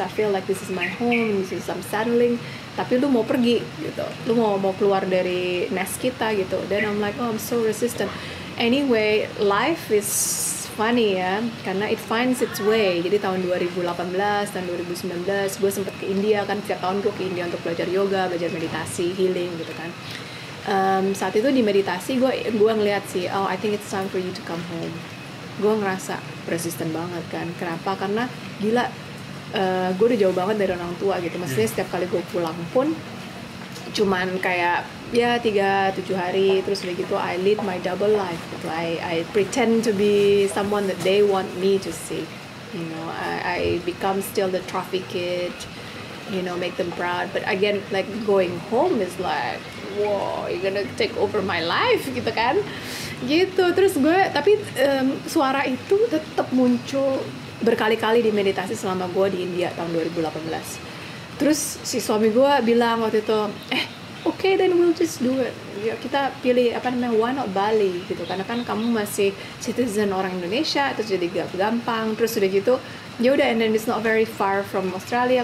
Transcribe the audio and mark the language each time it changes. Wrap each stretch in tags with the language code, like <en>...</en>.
<en>I feel like this is my home, this is some settling.</en> <id>Tapi lu mau pergi gitu, lu mau keluar dari nest kita gitu.</id> <en>Then I'm like, oh I'm so resistant. Anyway, life is funny ya, karena it finds its way.</en> <id>Jadi tahun 2018 dan 2019 gue sempet ke India kan, setiap tahun gue ke India untuk belajar yoga, belajar meditasi, healing gitu kan. Saat itu di meditasi gue ngeliat sih,</id> <en>oh I think it's time for you to come home.</en> <id>Gue ngerasa resistant banget kan. Kenapa? Karena gila, gue udah jauh banget dari orang tua gitu. Maksudnya setiap kali gue pulang pun cuman kayak ya 3-7 hari, terus udah gitu</id> <en>I lead my double life</en> <id>gitu.</id> <en>I pretend to be someone that they want me to see. I become still the trophy kid, make them proud. But again, like going home is like, wow, you're gonna take over my life gitu kan.</en> <id>Gitu. Terus gue, tapi suara itu tetap muncul berkali-kali di meditasi selama gue di India tahun 2018. Terus si suami gue bilang waktu itu,</id> <en>okay, then we'll just do it.</en> <id>Ya, kita pilih why not Bali gitu, karena kan kamu masih citizen orang Indonesia, terus jadi gampang. Terus udah gitu, ya udah,</id> <en>and then it's not very far from Australia.</en>